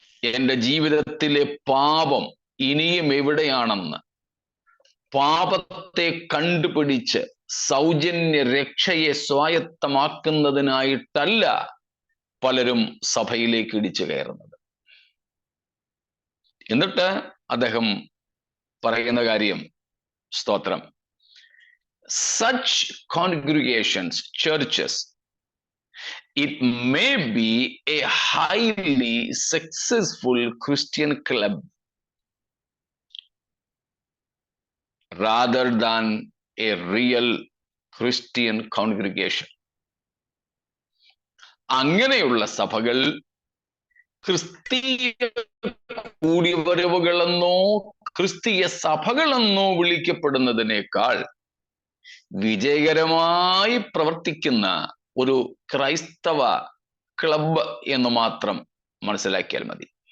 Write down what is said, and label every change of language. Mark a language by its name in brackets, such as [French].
[Malayalam] എൻ്റെ ജീവിതത്തിലെ പാപം ഇനിയും എവിടെയാണെന്ന് പാപത്തെ കണ്ടുപിടിച്ച് സൗജന്യ രക്ഷയെ സ്വായത്തമാക്കുന്നതിനായിട്ടല്ല പലരും സഭയിലേക്ക് ഇടിച്ചു കയറുന്നത്. എന്നിട്ട് അദ്ദേഹം പറയുന്ന കാര്യം, സ്തോത്രം, [English] such congregations, churches, it may be a highly successful Christian club rather than a real Christian congregation. [Malayalam] അങ്ങനെയുള്ള സഭകൾ ക്രിസ്തീയ കൂടിവരവുകളെന്നോ ക്രിസ്തീയ സഭകളെന്നോ വിളിക്കപ്പെടുന്നതിനേക്കാൾ വിജയകരമായി പ്രവർത്തിക്കുന്ന ഒരു ക്രൈസ്തവ ക്ലബ് എന്ന് മാത്രം മനസ്സിലാക്കിയാൽ മതി.